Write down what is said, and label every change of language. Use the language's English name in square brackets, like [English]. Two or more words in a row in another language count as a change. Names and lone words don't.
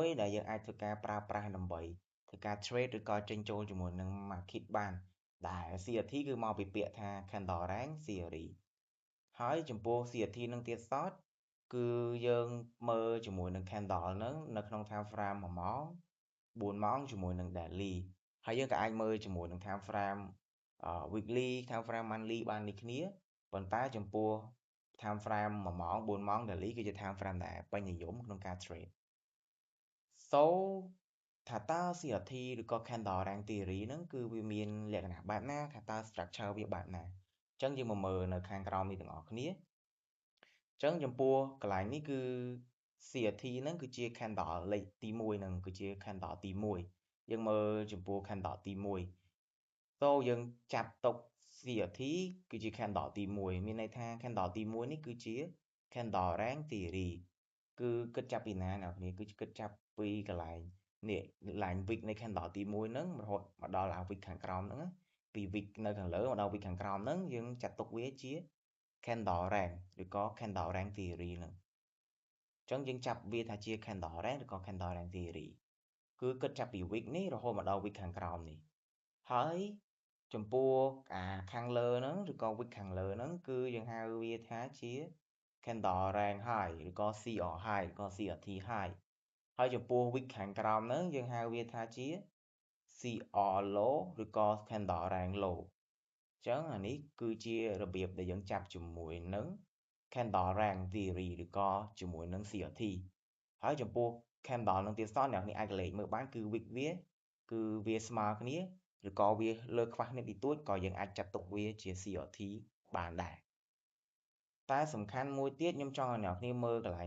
[Khmer] ដែលយើងអាចធ្វើការប្រើប្រាស់ដើម្បីធ្វើការ trade ឬក៏ចេញចូលជាមួយនឹង market បានដែល CRT គឺមកពីពាក្យថា [English] Candle Rank Theory [Khmer] ហើយចំពោះ CRT នឹងទៀតសោតគឺយើងមើលជាមួយនឹង candle ហ្នឹងនៅក្នុង [English] time frame [Khmer] 1ម៉ោង4ម៉ោងជាមួយនឹង daily ហើយយើងក៏អាចមើលជាមួយនឹង [English] time frame weekly time frame monthly [Khmer] បានដូចគ្នាប៉ុន្តែចំពោះ [English] time frame [Khmer] 1ម៉ោង4ម៉ោង daily គឺជា [English] time frame [Khmer] ដែលពេញនិយមក្នុងការ trade ថាតើ CRT ឬក៏ [English] Candle Rank Theory [Khmer] ហ្នឹងគឺវាមានលក្ខណៈបែបណាថាតើ structure វាបែប ណាអញ្ចឹងយើងមកមើលនៅខាងក្រោមនេះទាំងអស់គ្នាអញ្ចឹងចំពោះកន្លែងនេះគឺ CRT ហ្នឹងគឺជា candle លេខទី1ហ្នឹងគឺជា candle ទី1យើងមើលចំពោះ candle ទី1យើងចាប់ទុក CRT គឺជា candle ទី1មានន័យថា candle ទី1នេះគឺជា [English] Candle Rank Theory [Khmer] គឺគិតចាប់ពីណាអ្នកនរគឺគិតចាប់ពី កន្លែងនេះ [English] line wick [Khmer] នៃ candle ទី1ហ្នឹងរហូតមកដល់ wick ខាងក្រោមហ្នឹងពី wick នៅខាងលើមកដល់ wick ខាងក្រោមហ្នឹងយើងចាត់ទុកវាជា [English] candle rank [Khmer] ឬក៏ [English] candle rank theory [Khmer] ហ្នឹងអញ្ចឹងយើងចាប់វាថាជា [English] candle rank [Khmer] ឬក៏ [English] candle rank theory [Khmer] គឺគិតចាប់ពី wick នេះរហូតមកដល់ wick ខាងក្រោមនេះហើយចំពោះខាងលើហ្នឹងឬក៏ wick ខាងលើហ្នឹងគឺយើងហៅវាថាជា [English] candle rank high [Khmer] ឬក៏ [English] CR high [Khmer] ឬក៏ [English] CRT high [Khmer] ហើយចំពោះ wick ខាងក្រោមហ្នឹងយើងហៅវាថាជា [English] CR low [Khmer] ឬក៏ candle [English] rank low [Khmer] អញ្ចឹងអានេះគឺជារបៀបដែលយើងចាប់ជាមួយនឹង [English] candle rank theory [Khmer] ឬក៏ជាមួយនឹង CRT ហើយចំពោះ candle នឹងទៀតសោតអ្នកនេះអាចលេខមើលបានគឺ wick វាគឺវាស្មើ គ្នាឬក៏វាលើខ្វះគ្នាតិចតួចក៏យើងអាចចាត់ទុកវាជា CRT បានដែរតែសំខាន់មួយទៀតខ្ញុំចង់ឲ្យអ្នកគ្នាមើលកន្លែង